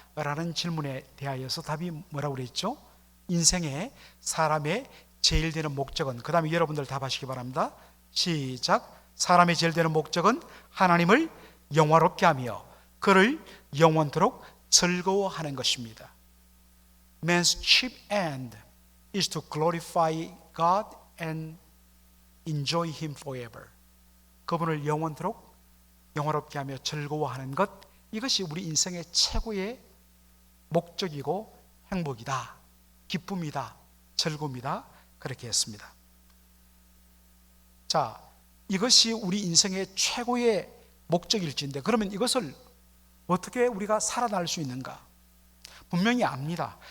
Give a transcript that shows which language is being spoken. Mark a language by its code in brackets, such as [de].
[ko] 라는 질문에 대하여서 답이 뭐라고 그랬죠? 인생의 사람의 제일 되는 목적은, 그 다음에 여러분들 답하시기 바랍니다. 시작. 사람의 제일 되는 목적은 하나님을 영화롭게 하며 그를 영원토록 즐거워하는 것입니다. [en] Man's chief end is to glorify God and enjoy Him forever. [ko] 그분을 영원토록 영화롭게 하며 즐거워하는 것, 이것이 우리 인생의 최고의 목적이고 행복이다, 기쁨이다, 즐거움이다, 그렇게 했습니다. 자, 이것이 우리 인생의 최고의 목적일진데 그러면 이것을 어떻게 우리가 살아날 수 있는가? 분명히 압니다.